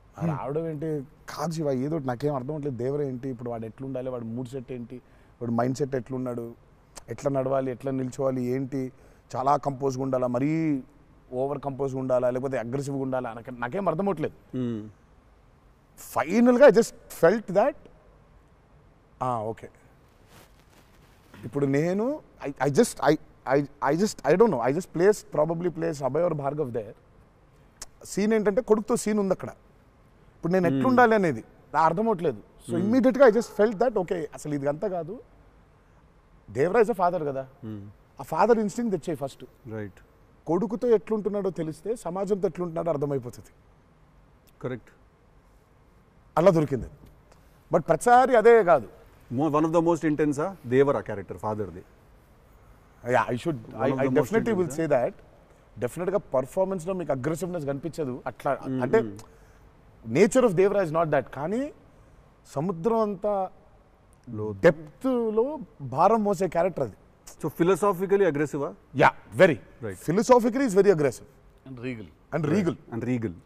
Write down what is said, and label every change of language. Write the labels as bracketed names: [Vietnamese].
[Telugu] రావడం ఏంటి కాదు శివ, ఏదోటి నాకేం అర్థం అవ్వట్లేదు. దేవర ఏంటి ఇప్పుడు, వాడు ఎట్లుండాలి, వాడు మూడ్ సెట్ ఏంటి, వాడు మైండ్ సెట్ ఎట్లున్నాడు, ఎట్లా నడవాలి, ఎట్లా నిల్చోవాలి ఏంటి, చాలా కంపోజ్గా ఉండాలా, మరీ ఓవర్ కంపోజ్గా ఉండాలా, లేకపోతే అగ్రెసివ్గా ఉండాలా, నాకేం అర్థం అవ్వట్లేదు. [English] ఫైనల్గా I just felt that okay [Telugu] ఇప్పుడు నేను [English] I don't know, I just probably placed Abhay or Bhargav there. [Telugu] Scene ఏంటంటే కొడుకుతో సీన్ ఉంది అక్కడ. ఇప్పుడు నేను ఎట్లుండాలి అనేది నా అర్థం అవ్వట్లేదు. సో ఇమ్మీడియట్గా [English] I just felt that okay [Telugu] అసలు ఇది అంతా కాదు, [English] Devara is a father [Telugu] కదా, ఆ ఫాదర్ ఇన్స్టింక్ట్ తెచ్చాయి ఫస్ట్. [English] Right. [Telugu] కొడుకుతో ఎట్లుంటున్నాడో తెలిస్తే సమాజంతో ఎట్లుంటున్నాడో అర్థమైపోతుంది. [English] Correct. [Telugu] అలా దొరికింది. బట్ ప్రతిసారి అదే కాదు. [English] One of the most intense Devara character ఫాదర్ది. I definitely will say that. [Telugu] డెఫినెట్గా పర్ఫార్మెన్స్లో మీకు అగ్రెసివ్నెస్ కనిపించదు అట్లా. అంటే [English] Nature of Devara is not that. [Telugu] కానీ సముద్రం అంతా డెప్త్లో భారం మోసే క్యారెక్టర్ అది. [English] So philosophically అగ్రెసివా? Yeah, very right. Philosophically is very aggressive and regal.